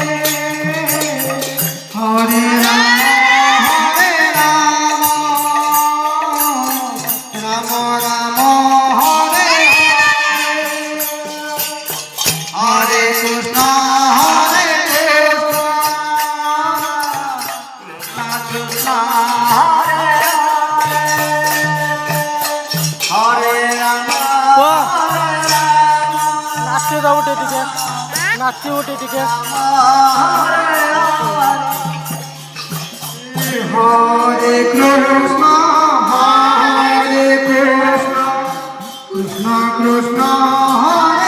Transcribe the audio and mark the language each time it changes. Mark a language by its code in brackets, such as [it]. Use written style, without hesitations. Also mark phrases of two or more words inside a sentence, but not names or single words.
[sa] हरे राम राम राम हरे हरे हरे कृष्ण हरे कृष्ण कृष्ण कृष्ण हरे [bn] নাচতে দাও উঠে দিকে নাচতে উঠে দিকে [sa] হরে কৃষ্ণ হরে কৃষ্ণ কৃষ্ণ কৃষ্ণ